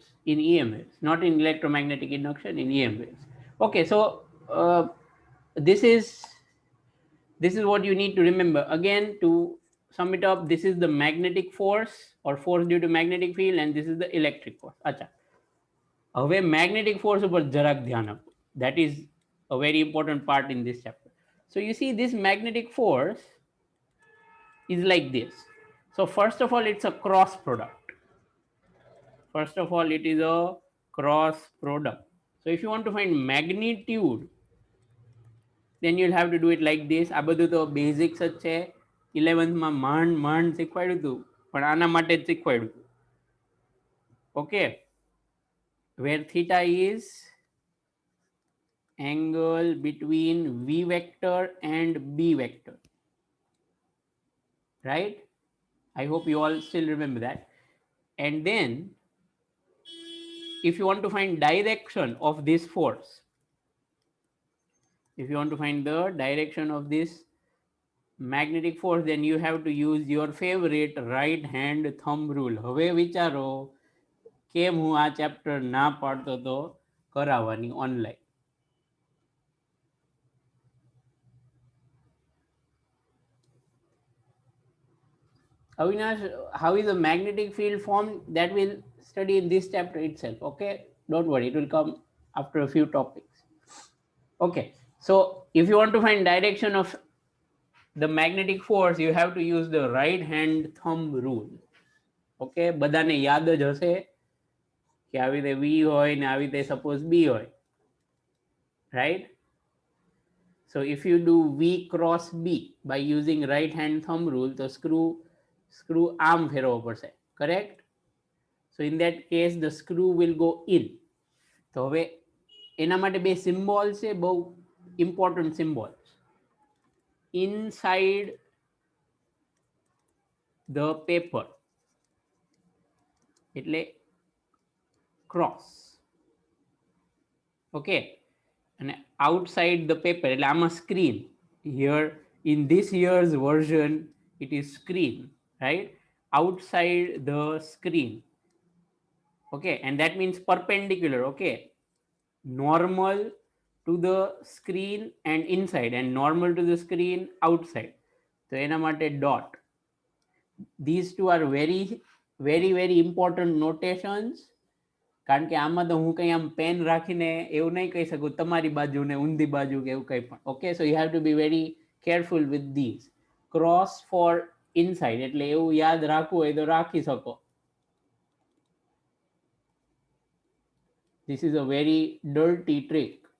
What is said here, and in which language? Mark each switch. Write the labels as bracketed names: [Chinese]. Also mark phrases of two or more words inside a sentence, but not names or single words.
[English] In EM waves, not in electromagnetic induction, in EM waves. Okay, so this is what you need to remember. Again, to sum it up, this is the magnetic force or force due to magnetic field, and this is the electric force. [Gujarati] Acha, હવે [English] magnetic force [Gujarati] ઉપર જરાક ધ્યાન આપો. [English] That is a very important part in this chapter. So you see, this magnetic force is like this. So first of all, it's a cross product. First of all, it is a cross product. So if you want to find magnitude, then you'll have to do it like this. [Gujarati] આ બધું તો બેઝિક્સ જ છે, 11th માં માંડ શીખવાડ્યું હતું, પણ આના માટે જ શીખવાડ્યું હતું. ઓકે, [English] where theta is angle between v vector and b vector, right? I hope you all still remember that. And then if you want to find direction of this force, if you want to find the direction of this magnetic force, then you have to use your favorite right hand thumb rule. [Gujarati] હવે વિચારો કેમ હું આ ચેપ્ટર ના પાડતો તો કરાવવાની ઓનલાઈન. [English] Avinash, how is a magnetic field formed? That will study in this chapter itself. Okay, don't worry, it will come after a few topics. Okay, so if you want to find direction of the magnetic force, you have to use the right hand thumb rule. [Gujarati] Okay, બધાને યાદ જ હશે કે આવી રીતે V હોય ને આવી રીતે suppose B હોય, [English] right? So if you do V cross B by using right hand thumb rule, the screw arm [Gujarati] ફેરવવો પડશે, [English] correct? So in that case the screw will go in. [Gujarati] તો હવે એના માટે બે સિમ્બોલ છે, બહુ [English] important symbol. Inside the paper એટલે cross, okay, and outside the paper [Gujarati] એટલે આમાં [English] screen. Here in this year's version it is screen, right? Outside the screen, okay, and that means perpendicular, okay, normal to the screen and inside, and normal to the screen outside. So [Gujarati] એના માટે [English] dot. These two are very very very important notations, [Gujarati] કારણ કે આમાં તો હું કંઈ આમ પેન રાખીને એવું નહીં કહી શકું તમારી બાજુ ને ઊંધી બાજુ કે એવું કંઈ પણ. [English] okay, so you have to be very careful with these. Cross for inside [Gujarati] એટલે એવું યાદ રાખવું હોય તો રાખી શકો. [English] This is a very dirty trick.